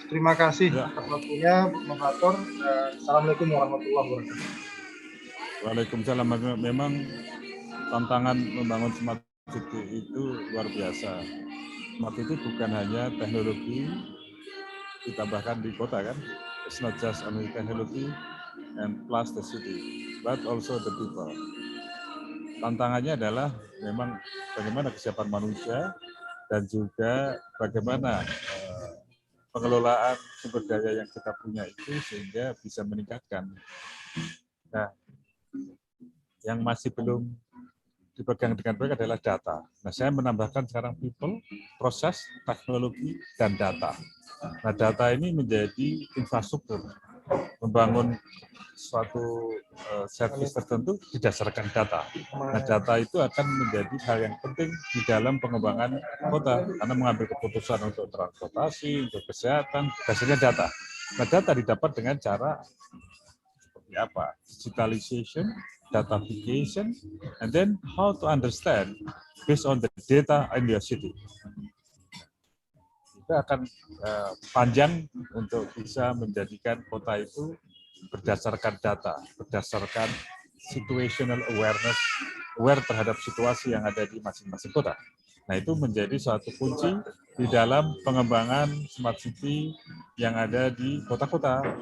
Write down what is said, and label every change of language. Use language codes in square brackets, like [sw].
[id] Terima kasih atas waktunya, moderator. Assalamualaikum warahmatullahi wabarakatuh. Waalaikumsalam. Memang tantangan membangun Smart City itu luar biasa. Smart City bukan hanya teknologi ditambahkan di kota kan. [en] It's not just only technology and plus the city, but also the people. [id] Tantangannya adalah memang bagaimana kesiapan manusia dan juga bagaimana pengelolaan sumber daya yang kita punya itu sehingga bisa meningkatkan. Nah, yang masih belum dipegang dengan baik adalah data. Nah, saya menambahkan sekarang people, proses, teknologi, dan data. Nah, data ini menjadi infrastruktur. Membangun suatu servis tertentu didasarkan data. Nah, data itu akan menjadi hal yang penting di dalam pengembangan kota, karena mengambil keputusan untuk transportasi, untuk kesehatan, dasarnya data. Nah, data didapat dengan cara seperti apa? [en] Digitalization, datafication, and then how to understand based on the data in your city. [id] Itu akan panjang untuk bisa menjadikan kota itu berdasarkan data, berdasarkan situational awareness, aware terhadap situasi yang ada di masing-masing kota. Nah, itu menjadi suatu kunci di dalam pengembangan Smart City yang ada di kota-kota.